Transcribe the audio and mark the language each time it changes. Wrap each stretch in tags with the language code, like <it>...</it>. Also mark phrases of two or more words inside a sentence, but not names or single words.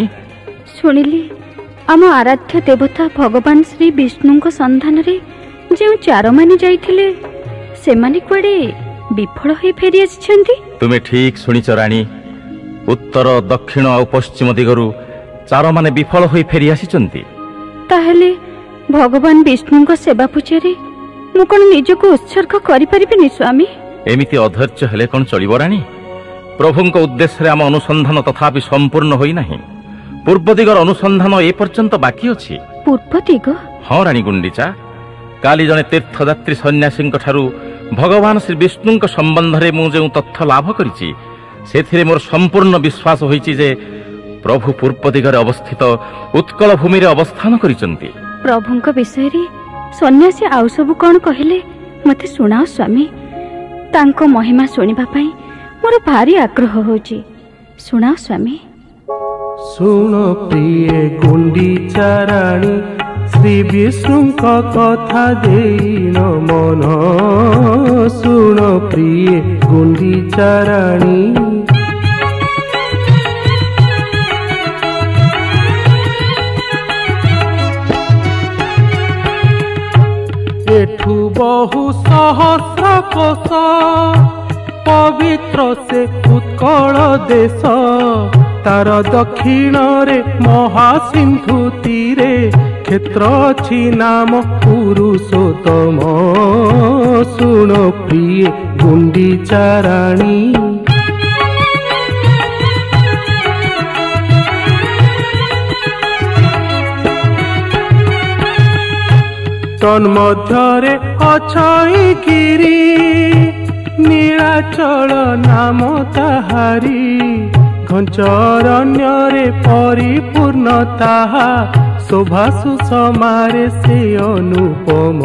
<or>ଶୁଣିଲି ଆମ ଆରାଧ୍ୟ ଦେବତା ଭଗବାନ ଶ୍ରୀ ବିଷ୍ଣୁ ସନ୍ଧାନ ରେ ଯୋ ଚାରି ମାନେ ଯାଇଥିଲେ ସେମାନେ କୁଆଡେ ବିଫଳ ହୋଇ ଫେରି ଆସିଛନ୍ତି। ତୁମ୍ହେ ଠିକ ଶୁଣିଛ ରାଣୀ ଉତ୍ତର ଦକ୍ଷିଣ ଓ ପଶ୍ଚିମ ଦିଗରୁ ଚାରି ମାନେ ବିଫଳ ହୋଇ ଫେରି ଆସିଛନ୍ତି। ତାହେଲେ ଭଗବାନ ବିଷ୍ଣୁ ସେବା ପୂଜାରେ ମୁ କଣ ନିଜକୁ ଉତ୍ସର୍ଗ କରି ପାରିବିନି ସ୍ୱାମୀ? ଏମିତି ଅଧୈର୍ଯ୍ୟ ହେଲେ କଣ ଚଳିବ ରାଣୀ? ପ୍ରଭୁଙ୍କ ଉଦ୍ଦେଶ୍ୟ ଆମ ଅନୁସନ୍ଧାନ ତଥାପି ସମ୍ପୂର୍ଣ୍ଣ ହୋଇ ନାହିଁ। ପୂର୍ବ ଦିଗର ଅନୁସନ୍ଧାନ ଏ ପର୍ଯ୍ୟନ୍ତ ବାକି ଅଛି। ପୂର୍ବ ଦିଗ? ହଁ ରାଣୀ ଗୁଣ୍ଡିଚା କାଲି ଜଣେ ତୀର୍ଥଯାତ୍ରୀ ସନ୍ନ୍ୟାସୀ ଭଗବାନ ଶ୍ରୀ ବିଷ୍ଣୁ ସମ୍ବନ୍ଧ ରେ ମୁ ଯୋ ତଥ୍ୟ ଲାଭ କରିଛି ସେଥିରେ ମୋର ସମ୍ପୂର୍ଣ୍ଣ ବିଶ୍ୱାସ ହୋଇଛି ଯେ ପ୍ରଭୁ ପୂର୍ବ ଦିଗରେ ଅବସ୍ଥିତ ଉତ୍କଳ ଭୂମି ରେ ଅବସ୍ଥାନ କରିଛନ୍ତି। ପ୍ରଭୁଙ୍କ ବିଷୟ ରେ ସନ୍ନ୍ୟାସୀ ଆଉ ସବୁ କଣ କହିଲେ ମତେ ଶୁଣାଅ ସ୍ୱାମୀ। ତାଙ୍କ ମହିମା ଶୁଣିବା ପାଇଁ ମୋର ଭାରି ଆଗ୍ରହ ହେଉଛି। ଶୁଣାଅ ସ୍ୱାମୀ। ଶୁଣ ପ୍ରିୟ ଗୁଣ୍ଡିଚା ରାଣୀ ଶ୍ରୀ ବିଷ୍ଣୁ କଥା ଦେଇ ମନ। ଶୁଣ ପ୍ରିୟ ଗୁଣ୍ଡିଚା ରାଣୀ ଏଠୁ ବହୁ ସହସ୍ର କୋଶ ପବିତ୍ର ସେ ଉତ୍କଳ ଦେଶ ତାର ଦକ୍ଷିଣ ରେ ମହାସିନ୍ଧୁ ତୀରେ କ୍ଷେତ୍ର ଅଛି ନାମ ପୁରୁଷୋତ୍ତମ। ଶୁଣ ପ୍ରିୟ ଗୁଣ୍ଡିଚା ରାଣୀ ତନ୍ମଧ୍ୟରେ ଅଛଇ ଗିରି ନୀଳାଚଳ ନାମ ତାହାରି ଘନାରଣ୍ୟ ରେ ପରିପୂର୍ଣ୍ଣ ତାହା ଶୋଭା ସୁଷମାରେ ସେ ଅନୁପମ।</or>